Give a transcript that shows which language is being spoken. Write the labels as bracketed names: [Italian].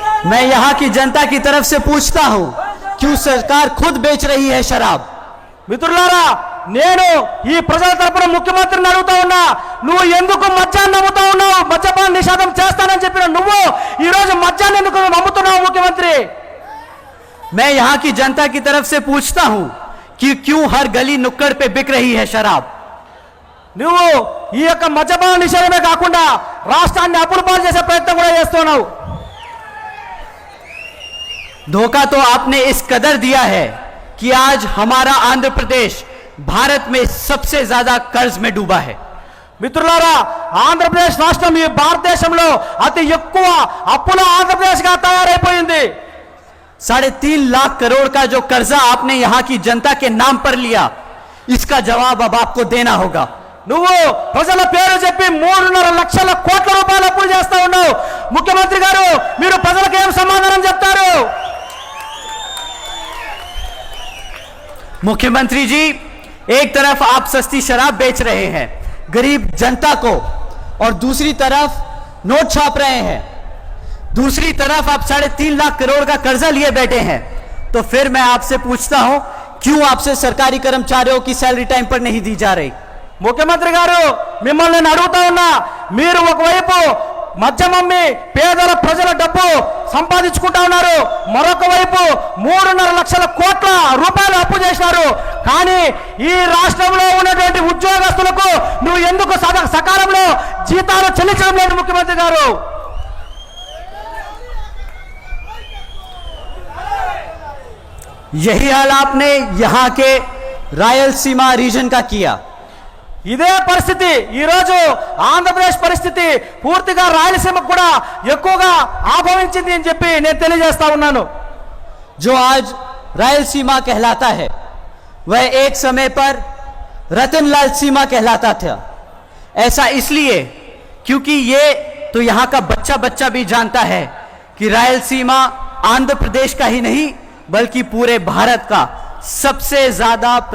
[Hindi] मैं यहाँ की जनता की तरफ से पूछता हूं, क्यों सरकार खुद बेच रही है शराब? [Telugu] మిత్రులారా, నేను ఈ ప్రజల తరపున ముఖ్యమంత్రిని అడుగుతా ఉన్నా, నువ్వు ఎందుకు మద్యాన్ని అమ్ముతా ఉన్నావు? మద్యపాన నిషేధం చేస్తానని చెప్పిన నువ్వు ఈ రోజు మద్యాన్ని ఎందుకు అమ్ముతున్నావు ముఖ్యమంత్రి? [Hindi] मैं यहाँ की जनता की तरफ से पूछता हूं कि क्यों हर गली नुक्कड़ पे बिक रही है शराब? [Telugu] నువ్వు ఈ యొక్క మద్యపాన నిషేధమే కాకుండా రాష్ట్రాన్ని అప్పుల పాలు చేసే ప్రయత్నం కూడా చేస్తున్నావు। [Hindi] धोखा तो आपने इस कदर दिया है कि आज हमारा आंध्र प्रदेश भारत में सबसे ज्यादा कर्ज में डूबा है। [Telugu] మిత్రులారా, ఆంధ్రప్రదేశ్ రాష్ట్రం ఈ భారతదేశంలో అతి ఎక్కువ అప్పుల ఆంధ్రప్రదేశ్ గా తయారైపోయింది। [Hindi] 3.5 लाख करोड़ का जो कर्जा आपने यहाँ की जनता के नाम पर लिया, इसका जवाब अब आपको देना होगा। [Telugu] నువ్వు ప్రజల పేరు చెప్పి 3.5 లక్షల కోట్ల రూపాయల అప్పులు చేస్తా ఉన్నావు। ముఖ్యమంత్రి గారు, మీరు ప్రజలకు ఏం సమాధానం చెప్తారు? [Hindi] मुख्यमंत्री जी, एक तरफ आप सस्ती शराब बेच रहे हैं गरीब जनता को, और दूसरी तरफ नोट छाप रहे हैं, दूसरी तरफ आप 3.5 लाख करोड़ का कर्जा लिए बैठे हैं। तो फिर मैं आपसे पूछता हूं, क्यों आपसे सरकारी कर्मचारियों की सैलरी टाइम पर नहीं दी जा रही? [Telugu] ముఖ్యమంత్రి గారు, మిమ్మల్ని నేను అడుగుతా ఉన్నా, మీరు ఒకవైపు మద్యం అమ్మి పేదల ప్రజల డబ్బు సంపాదించుకుంటా ఉన్నారు. మరొక వైపు 3.5 లక్షల కోట్ల రూపాయలు అప్పు చేసినారు. కానీ ఈ రాష్ట్రంలో ఉన్నటువంటి ఉద్యోగస్తులకు నువ్వు ఎందుకు సకాలంలో జీతాలు చెల్లించడం లేదు ముఖ్యమంత్రి గారు? [Hindi] यही हाल आपने यहाँ के रायलसीमा रीजन का किया। [Telugu] ఇదే పరిస్థితి ఈ రోజు ఆంధ్రప్రదేశ్ పరిస్థితి పూర్తిగా రాయలసీమకు కూడా ఎక్కువగా ఆభవించింది అని చెప్పి నేను తెలియజేస్తా ఉన్నాను. [Hindi] जो आज रायलसीमा कहलाता है वह एक समय पर रतनलाल सीमा कहलाता था। ऐसा इसलिए क्योंकि ये तो यहाँ का बच्चा बच्चा भी जानता है कि रायलसीमा आंध्र प्रदेश का ही नहीं बल्कि पूरे भारत का सबसे ज्यादा